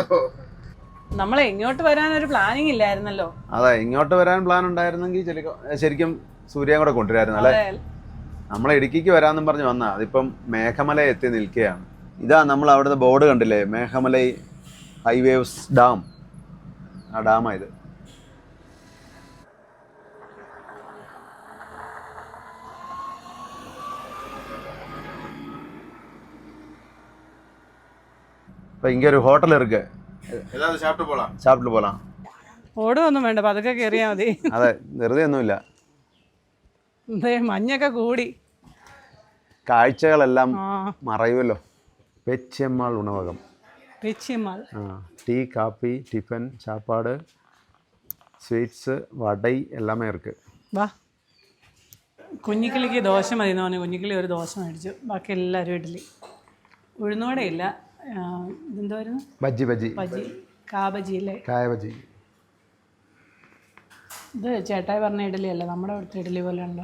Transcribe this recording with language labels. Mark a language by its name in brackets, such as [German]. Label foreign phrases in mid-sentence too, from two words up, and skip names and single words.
[Malayalam] നമ്മളെ ഇങ്ങോട്ട് വരാനൊരു പ്ലാനിങ് ഇല്ലായിരുന്നല്ലോ. അതെ, ഇങ്ങോട്ട് വരാൻ പ്ലാൻ ഉണ്ടായിരുന്നെങ്കിൽ ശരിക്കും സൂര്യൻ കൂടെ കൊണ്ടുവരായിരുന്നു അല്ലേ. നമ്മളെ ഇടുക്കിക്ക് വരാമെന്നും പറഞ്ഞ് വന്നാ, അതിപ്പം മേഘമല എത്തി നിൽക്കുകയാണ്. ഇതാ നമ്മൾ അവിടുത്തെ ബോർഡ് കണ്ടില്ലേ, മേഘമലൈ ഹൈവേവ്സ് ഡാം. ആ ഡാമാ ഇത്. [Tamil] இப்போ இங்கே ஒரு ஹோட்டல் இருக்கு, ஏதாவது சாப்பிட்டு போகலாம். [Malayalam] ഓടുമൊന്നും വേണ്ട, പതുക്കെ കയറിയാൽ മതി. അതെ, വെറുതെ ഒന്നുമില്ല. മഞ്ഞൊക്കെ കൂടി കാഴ്ചകളെല്ലാം മറയുമല്ലോ. പെച്ചിയമ്മാൾ ഉണവകം. പെച്ചിയമ്മാൾ. [Tamil] டீ காபி டிஃபன் சாப்பாடு ஸ்வீட்ஸு வடை எல்லாமே இருக்கு. [Malayalam] വാ. കുഞ്ഞിക്കിളിക്ക് ദോശ മതി എന്ന് പറഞ്ഞു. കുഞ്ഞിക്കിളി ഒരു ദോശ മേടിച്ചു, ബാക്കി എല്ലാവരും ഇഡ്ഡലി. ഉഴുന്നോടെ ഇല്ല. ഇതെന്തായിരുന്നു? ബജ്ജി. കാബജി അല്ലേ? കായ ബജ്ജി. ഇത് ചേട്ടായി പറഞ്ഞ ഇഡ്ഡലി അല്ല, നമ്മുടെ അവിടുത്തെ ഇഡ്ഡലി പോലെ ഉണ്ടോ?